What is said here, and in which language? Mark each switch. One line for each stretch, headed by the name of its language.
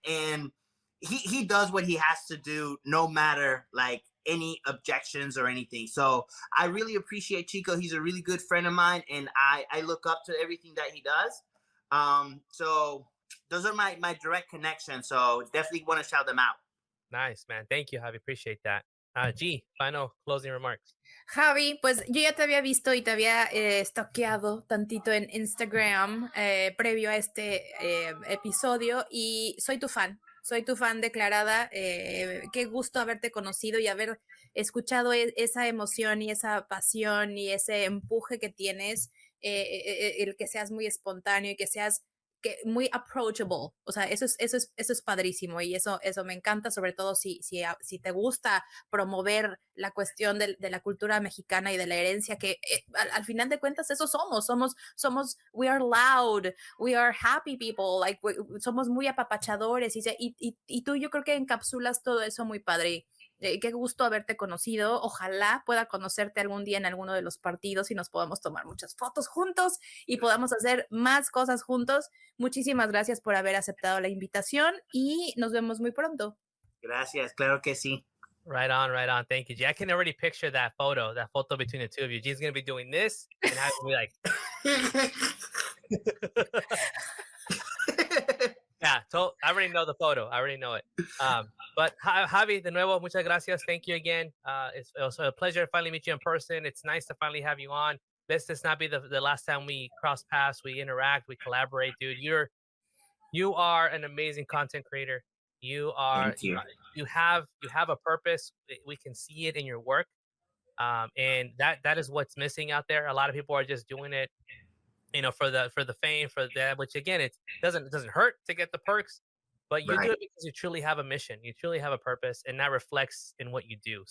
English: And he does what he has to do, no matter like any objections or anything. So I really appreciate Chico. He's a really good friend of mine. And I look up to everything that he does. So those are my direct connections. So definitely want to shout them out. Nice, man. Thank you, Javi. Appreciate that. G, final closing remarks.
Spanish: Javi, pues yo ya te había visto y te había stalkeado tantito en Instagram previo a este episodio, y soy tu fan declarada. Qué gusto haberte conocido y haber escuchado esa emoción y esa pasión y ese empuje que tienes, el que seas muy espontáneo y que seas muy approachable. O sea, eso es padrísimo, y eso me encanta, sobre todo si te gusta promover la cuestión de la cultura mexicana y de la herencia, que al final de cuentas eso somos, we are loud, we are happy people, like somos muy apapachadores, y tú, yo creo que encapsulas todo eso muy padre. Qué gusto haberte conocido. Ojalá pueda conocerte algún día en alguno de los partidos y nos podamos tomar muchas fotos juntos y podamos hacer más cosas juntos. Muchísimas gracias por haber aceptado la invitación y nos vemos muy pronto. Gracias, claro que sí.
English: Right on. Thank you, G. I can already picture that photo between the two of you. G's going to be doing this, and I will be like... Yeah, so I already know the photo. I already know it.
Spanish: But Javi, de nuevo, muchas gracias.
English: Thank you again. It's also a pleasure to finally meet you in person. It's nice to finally have you on. This not be the last time we cross paths, we interact, we collaborate, dude. You are an amazing content creator. You are. You have a purpose. We can see it in your work, and that is what's missing out there. A lot of people are just doing it, for the fame, for that, which again, it doesn't hurt to get the perks, but you do it because you truly have a mission, you truly have a purpose, and that reflects in what you do.